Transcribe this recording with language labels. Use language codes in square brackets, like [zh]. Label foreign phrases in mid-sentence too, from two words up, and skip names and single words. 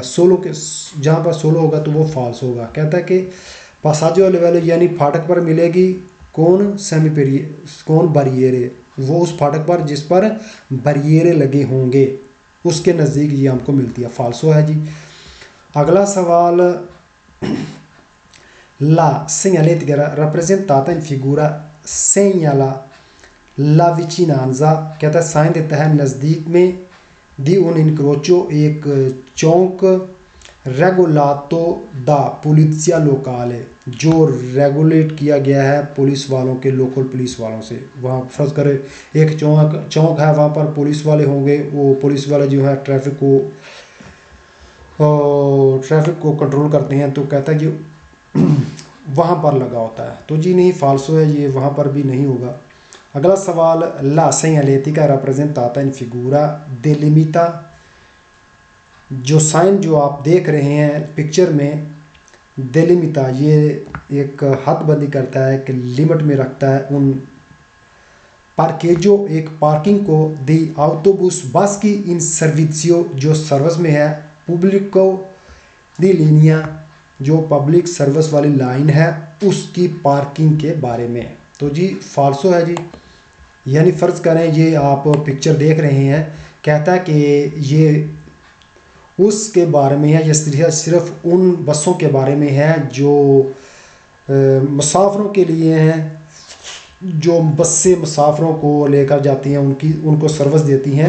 [ur] سولو کے جہاں پر سولو ہوگا تو وہ فالس ہوگا۔ کہتا ہے کہ [it] passaggio livello [ur] یعنی پھاٹک پر ملے گی, [it] con con barriere, [ur] وہ اس پھاٹک پر جس پر بریئرے لگے ہوں گے اس کے نزدیک یہ ہم کو ملتی ہے، فالسو ہے جی. اگلا سوال, [it] la segnaletica rappresentata in figura segnala la vicinanza, [ur] کہتا ہے سائن دیتا ہے نزدیک میں, [it] di un incrocio [ur] ایک چوک, [it] regolato da polizia locale, [ur] جو ریگولیٹ کیا گیا ہے پولیس والوں کے، لوکل پولیس والوں سے. وہاں فرض کریں ایک چوک ہے، وہاں پر پولیس والے ہوں گے، وہ پولیس والے جو ہے ٹریفک کو کنٹرول کرتے ہیں، تو کہتا ہے کہ وہاں پر لگا ہوتا ہے، تو جی نہیں، فالسو ہے، یہ وہاں پر بھی نہیں ہوگا. اگلا سوال, [it] la segnaletica rappresentata in figura delimita, [ur] جو سائن جو آپ دیکھ رہے ہیں پکچر میں, delimita یہ ایک حد بندی کرتا ہے کہ لمٹ میں رکھتا ہے [it] un parcheggio [ur] ایک پارکنگ کو, [it] di autobus [ur] بس کی [it] in servizio [ur] جو سروس میں ہے, [it] pubblico di linea [ur] جو [en] public service [ur] والی لائن ہے اس کی پارکنگ کے بارے میں. تو جی فالسو ہے جی. یعنی فرض کریں یہ آپ پکچر دیکھ رہے ہیں، کہتا ہے کہ یہ اس کے بارے میں ہے، یہ صرف ان بسوں کے بارے میں ہے جو مسافروں کے لیے ہیں، جو بسیں مسافروں کو لے کر جاتی ہیں، ان کو سروس دیتی ہیں.